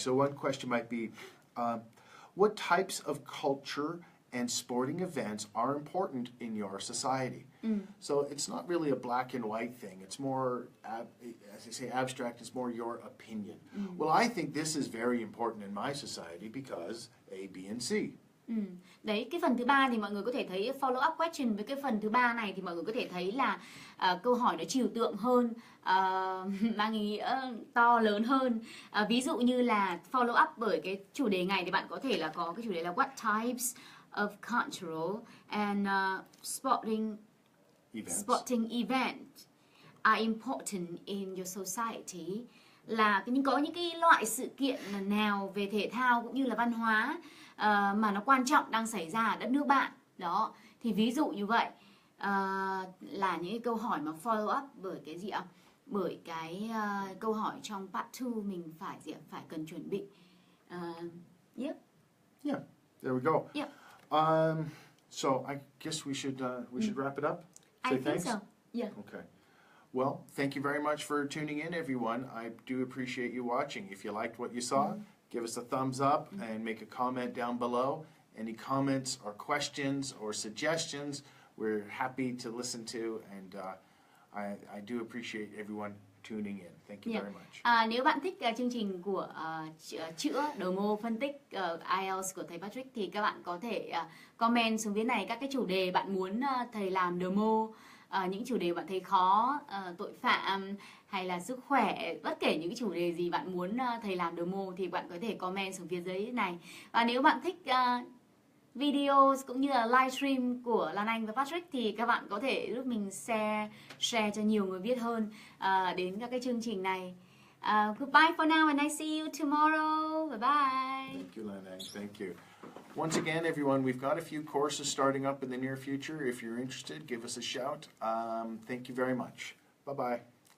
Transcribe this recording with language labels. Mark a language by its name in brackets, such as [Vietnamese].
[English] So one question might be, what types of culture and sporting events are important in your society? So it's not really a black and white thing. It's more, as I say, abstract. It's more your opinion. Well, I think this is very important in my society because A, B, and C. [Vietnamese] Đấy, cái phần thứ 3 thì mọi người có thể thấy follow up question. Với cái phần thứ 3 này thì mọi người có thể thấy là câu hỏi nó trừu tượng hơn, mang ý nghĩa to lớn hơn. Ví dụ như là follow up bởi cái chủ đề này thì bạn có thể là có cái chủ đề là [English] what types of cultural and sporting events are important in your society. [Vietnamese] Là có những cái loại sự kiện nào về thể thao cũng như là văn hóa mà nó quan trọng đang xảy ra ở đất nước bạn. Đó, thì ví dụ như vậy là những cái câu hỏi mà follow up bởi cái gì ạ? Bởi cái câu hỏi trong part 2 mình phải cần chuẩn bị. [English] Yeah, there we go. Yeah. So I guess we should wrap it up. Say I thanks? think so. Yeah. Okay. Well, thank you very much for tuning in, everyone. I do appreciate you watching. If you liked what you saw, give us a thumbs up and make a comment down below. Any comments or questions or suggestions, we're happy to listen to, and I do appreciate everyone tuning in. Thank you very much. [Vietnamese] Nếu bạn thích chương trình của chữa đầu mô phân tích IELTS của thầy Patrick thì các bạn có thể comment xuống phía này các cái chủ đề bạn muốn thầy làm demo, những chủ đề bạn thấy khó, tội phạm hay là sức khỏe, bất kể những cái chủ đề gì bạn muốn thầy làm demo thì bạn có thể comment xuống phía dưới này. Và nếu bạn thích video cũng như là livestream của Lan Anh và Patrick thì các bạn có thể giúp mình share cho nhiều người biết hơn đến các cái chương trình này. [English] Goodbye for now and I see you tomorrow. Bye bye. Thank you, Lan Anh. Thank you. Once again, everyone, we've got a few courses starting up in the near future. If you're interested, give us a shout. Thank you very much. Bye-bye.